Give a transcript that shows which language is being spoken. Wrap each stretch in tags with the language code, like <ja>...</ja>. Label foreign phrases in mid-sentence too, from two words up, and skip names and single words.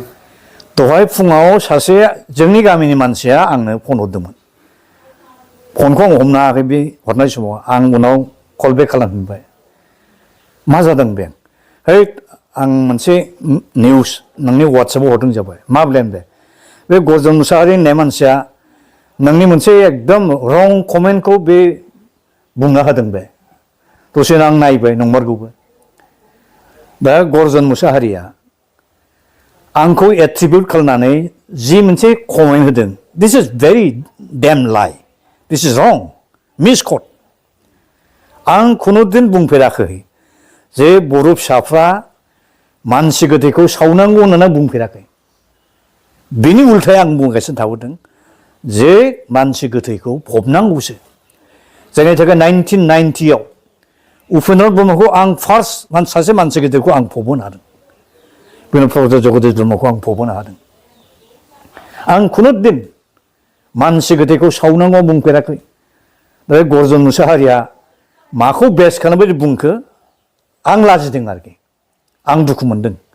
<brx>दहाय फुङाव सासे जोंनि गामिनि मानसिया आंनो फन हरदोंमोन फनखौ आं हमनो हायाखै बे हरनाय समाव आं उनाव कल बेक खालामफिनबाय मा जादों बे है आं मोनसे निउस नोंनि वाट्सएपाव हरदों जाबाय मा ब्लेम बे गरजन मुसाहारि होननाय मानसिया नोंनि मोनसे एकदम रं कमेन्टखौ बे बुंना होदों बे दसेनो आं नायबाय नंमारगौबो दा गरजन मुसाहारिया आंखौ एट्रिबिउट खालामनानै जि मोनसे कमेन्ट होदों</brx> <en>this is very damn lie this is wrong</en> <brx>मिसकट आं खुनुदिन बुंफेराखै जे बर' फिसाफ्रा मानसि गोथैखौ सावनांगौ होननानै बुंफेराखै बिनि उल्थायै आं बुंगासिनो थाबोदों जे मानसि गोथैखौ फबनांगौसो जायनि थाखाय 1990आव उपेन्द्र ब्रह्मखौ आं फार्स्ट सासे मानसि गोथैखौ आं फबहोनो हादों बेनि प्रफेसर जगदीश ब्रह्मखौ आं फबहोनो हादों आं खुनुदिन मानसि गोथैखौ सावनांगौ बुंफेराखै दा गरजन मुसाहारिया माखौ बेस खालामबाय बुंखो आं लाजिदों आरोखि आं दुखु मोनदों</brx>